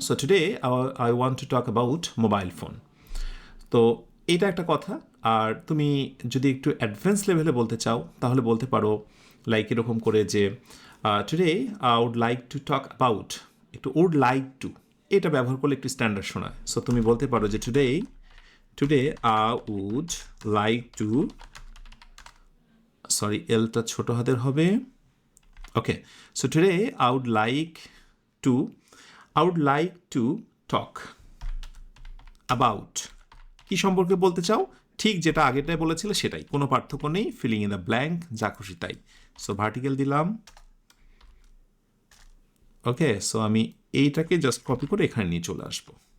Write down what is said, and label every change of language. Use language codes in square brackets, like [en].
[en] So today I want to talk about mobile phone. [bn] তো এটা একটা কথা। আর তুমি যদি একটু অ্যাডভান্স লেভেলে বলতে চাও তাহলে বলতে পারো লাইক এরকম করে যে [en] today I would like to talk about, [bn] একটু [en] would like to [bn] এটা ব্যবহার করলে একটু স্ট্যান্ডার্ড শোনায়। [en] so [bn] তুমি বলতে পারো যে [en] Today I would like to, sorry, [bn] L-টা ছোট হাতের হবে। [en] Okay, so today I would like to I would like to talk about, [bn] কি সম্পর্কে বলতে চাও? ঠিক যেটা আগেরটায় বলেছিলে সেটাই, কোনো পার্থক্য নেই, [en] filling in the blank, [bn] যা খুশি তাই। সো ভার্টিক্যাল দিলাম। ওকে, সো আমি এইটাকে জাস্ট কপি করে এখানে নিয়ে চলে আসবো।